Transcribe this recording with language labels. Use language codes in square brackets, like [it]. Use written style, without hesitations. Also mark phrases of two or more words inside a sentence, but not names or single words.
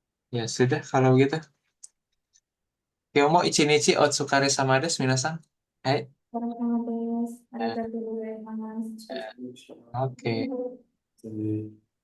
[id] Ya sudah kalau begitu. [ja] 今日も一日お疲れ様です皆さん. Hai. [id] Sama-sama des. [ja] ありがとうございます. [id] Oke. Jadi